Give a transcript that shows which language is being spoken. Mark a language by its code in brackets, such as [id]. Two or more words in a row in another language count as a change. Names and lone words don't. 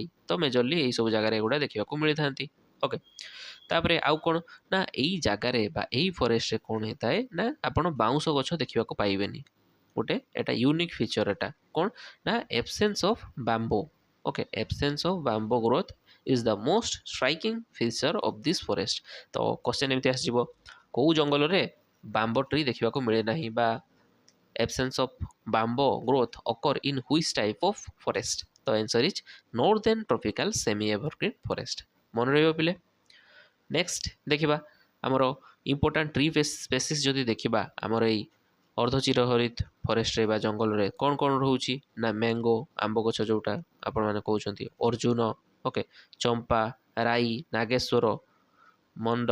[or] ତ ମେଜରଲି ଏଇସବୁ ଜାଗାରେ ଏଗୁଡ଼ା ଦେଖିବାକୁ ମିଳିଥାନ୍ତି। ଓକେ, ତାପରେ ଆଉ କ'ଣ ନା ଏଇ ଜାଗାରେ ବା ଏଇ ଫରେଷ୍ଟରେ କ'ଣ ହେଇଥାଏ ନା ଆପଣ ବାଉଁଶ ଗଛ ଦେଖିବାକୁ ପାଇବେନି। ଗୋଟେ ଏଟା [en] unique feature, [or] ଏଟା କ'ଣ ନା [en] absence of bamboo. ଓକେ, absence of bamboo growth is the most striking feature of this forest. [or] ତ କ୍ୱେଶ୍ଚନ୍ ଏମିତି ଆସିଯିବ କେଉଁ ଜଙ୍ଗଲରେ [en] bamboo tree [or] ଦେଖିବାକୁ ମିଳେ ନାହିଁ ବା [en] absence of bamboo growth occur in which type of forest? The answer is northern tropical semi-evergreen forest. [or] ମନେ ରହିବ ପିଲେ। ନେକ୍ସଟ ଦେଖିବା ଆମର [en] important tree species [or] ଯଦି ଦେଖିବା ଆମର ଏଇ ଅର୍ଦ୍ଧଚିରହରିତ ଫରେଷ୍ଟରେ ବା ଜଙ୍ଗଲରେ କ'ଣ କ'ଣ ରହୁଛି ନା ମ୍ୟାଙ୍ଗୋ ଆମ୍ବ ଗଛ ଯେଉଁଟା ଆପଣମାନେ କହୁଛନ୍ତି, ଅର୍ଜୁନ, ଓକେ, ଚମ୍ପା, ରାଇ, ନାଗେଶ୍ୱର, ମଣ୍ଡ।